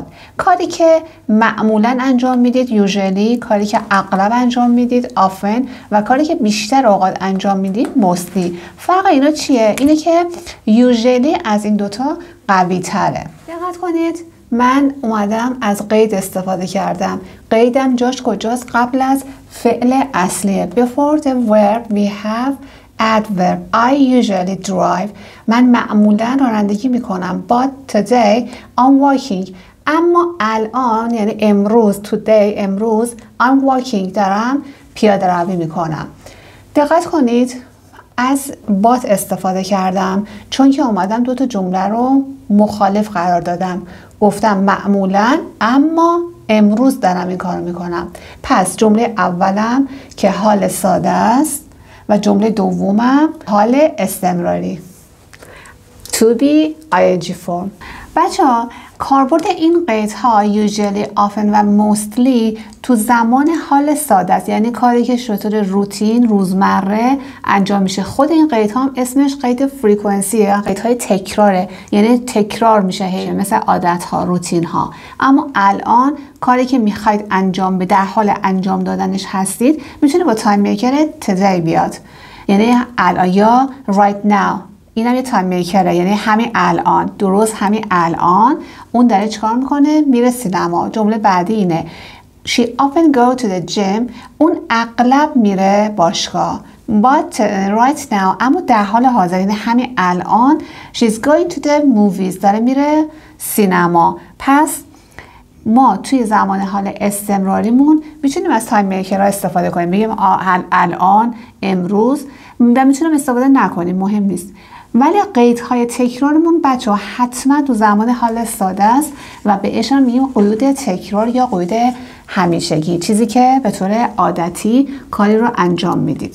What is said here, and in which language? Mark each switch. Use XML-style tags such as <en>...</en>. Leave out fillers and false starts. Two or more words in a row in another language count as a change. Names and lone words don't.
<fa>کاری که معمولا انجام میدید usually، کاری که اغلب انجام میدید often و کاری که بیشتر اوقات انجام میدید mostly. فرق اینا چیه؟ اینه که usually از این دوتا قوی تره. دقت کنید، من اومدم از قید استفاده کردم. قیدم جاش کجاست؟ قبل از فعل اصلیه.</fa> <en>Before the verb we have adverb. I usually drive.</en> <fa>من معمولا رانندگی میکنم.</fa> <en>But today I'm walking.</en> <fa>اما الان، یعنی امروز، today، امروز،</fa> <en>I'm walking،</en> <fa>دارم پیاده روی میکنم. دقت کنید، از but استفاده کردم چون که اومدم دوتا جمله رو مخالف قرار دادم. گفتم معمولا، اما امروز دارم این کارو میکنم. پس جمله اولم که حال ساده است و جمله دومم حال استمراری.</fa> <en>To be ing form.</en> <fa>بچه ها، کاربرد این قیدها</fa> <en>usually, often</en> <fa>و mostly تو زمان حال ساده است، یعنی کاری که شطور روتین، روزمره انجام میشه. خود این قیدها هم اسمش قید فرکانسیه، قیدهای تکراره، یعنی تکرار میشه مثل عادتها، روتینها. اما الان کاری که میخواید انجام در حال انجام دادنش هستید میتونه با</fa> <en>time marker today</en> <fa>بیاد، یعنی الان، یا</fa> <en>right now.</en> <fa>این هم یه</fa> <en>time marker,</en> <fa>یعنی همین الان، درست همین الان اون داره چیکار میکنه؟ میره سینما. جمله بعدی اینه</fa> <en>She often go to the gym.</en> <fa>اون اغلب میره باشگاه.</fa> <en>But right now،</en> <fa>اما در حال حاضر، یعنی همین الان</fa> <en>She's going to the movies.</en> <fa>داره میره سینما. پس ما توی زمان حال استمراریمون میتونیم از</fa> <en>time markers</en> <fa>استفاده کنیم. بگیم الان، امروز، و میتونیم استفاده نکنیم، مهم نیست. ولی قیدهای تکرارمون بچه ها حتما تو زمان حال ساده است و بهش هم میگیم قیود تکرار یا قیود همیشگی، چیزی که به طور عادتی کاری رو انجام میدید.</fa>